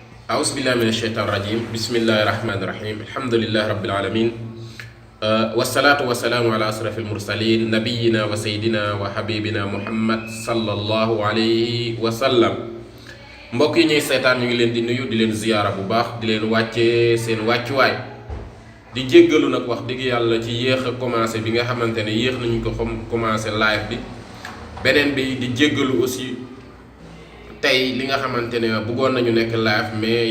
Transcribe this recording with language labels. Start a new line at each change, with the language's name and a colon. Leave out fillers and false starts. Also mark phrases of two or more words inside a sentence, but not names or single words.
Arabic: أعوذ بالله من الشيطان الرجيم بسم الله الرحمن الرحيم الحمد لله رب العالمين والصلاة والسلام على أشرف المرسلين نبينا وسيدنا وحبيبنا محمد صلى الله عليه وسلم
Wolof: mbokk yi ñuy seetaan ñu ngi leen di nuyu di leen ziyaara bu baax di leen wàccee seen wàccuwaay di jéggalu nag wax dëgg yàlla ci yéex
French: a commencé
Wolof: bi nga xamante ne yéex nañu ko commencé live bi beneen bi di jéggalu aussi tey li nga xamante ne bëggoon nañu nekk live mais